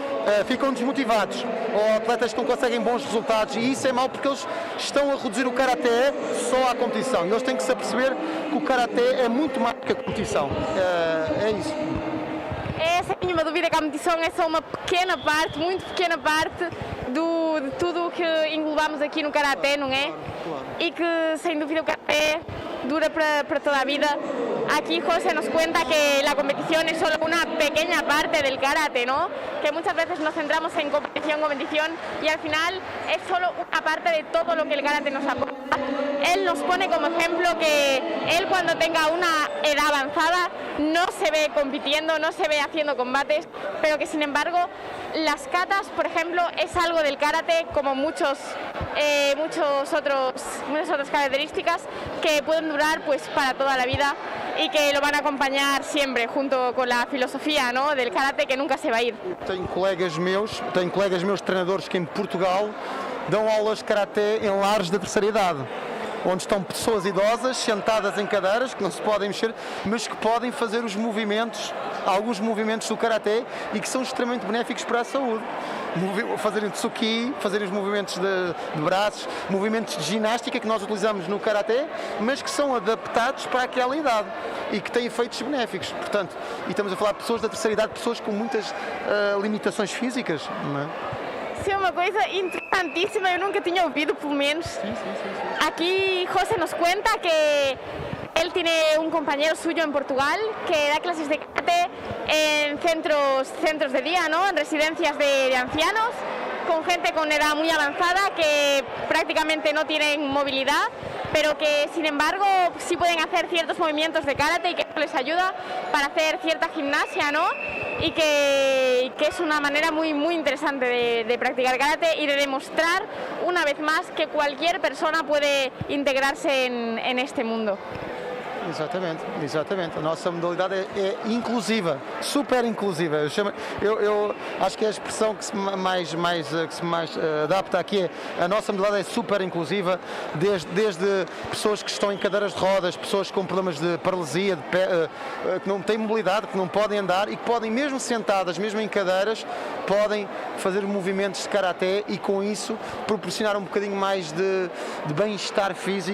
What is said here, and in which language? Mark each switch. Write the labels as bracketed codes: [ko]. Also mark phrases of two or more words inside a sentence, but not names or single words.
[pt] ficam desmotivados, ou atletas que não conseguem bons resultados, e isso é mau porque eles estão a reduzir o karaté só à competição. E eles têm que se aperceber que o karaté é muito mais que a competição. É isso. É, sem nenhuma dúvida que a competição é só uma pequena parte, muito pequena parte de tudo o que englobamos aqui no karaté, não é? [es] Y que sin duda el karaté dura para toda la vida. Aquí José nos cuenta que la competición es solo una pequeña parte del karate, ¿no? Que muchas veces nos centramos en competición y al final es solo una parte de todo lo que el karate nos aporta. Él nos pone como ejemplo que él cuando tenga una edad avanzada no se ve compitiendo, no se ve haciendo combates, pero que sin embargo las katas, por ejemplo, es algo del karate como muchas otras características que pueden durar pues para toda la vida y que lo van a acompañar siempre junto con la filosofía, ¿no?, del karate que nunca se va a ir. [pt] Tenho colegas meus treinadores que em Portugal dão aulas de karaté em lares da terceira idade, onde estão pessoas idosas sentadas em cadeiras que não se podem mexer, mas que podem fazer os movimentos, alguns movimentos do karaté, e que são extremamente benéficos para a saúde. Fazerem tsuki, fazerem os movimentos de braços, movimentos de ginástica que nós utilizamos no karaté, mas que são adaptados para aquela idade e que têm efeitos benéficos. Portanto, e estamos a falar de pessoas da terceira idade, pessoas com muitas limitações físicas, não é? [es] Sí, una cosa interesantísima, yo nunca tenía ouvido, por lo menos. Sí. Aquí José nos cuenta que él tiene un compañero suyo en Portugal que da clases de karate en centros de día, ¿no?, en residencias de ancianos, con gente con edad muy avanzada que prácticamente no tienen movilidad, pero que sin embargo sí pueden hacer ciertos movimientos de karate y que les ayuda para hacer cierta gimnasia, ¿no? Y que es una manera muy interesante de practicar karate y de demostrar una vez más que cualquier persona puede integrarse en este mundo. [pt] Exatamente. A nossa modalidade é inclusiva, super inclusiva. Eu acho que a expressão que se mais adapta aqui é a nossa modalidade é super inclusiva, desde pessoas que estão em cadeiras de rodas, pessoas com problemas de paralisia, que não têm mobilidade, que não podem andar e que podem, mesmo sentadas, mesmo em cadeiras, podem fazer movimentos de karaté e com isso proporcionar um bocadinho mais de bem-estar físico.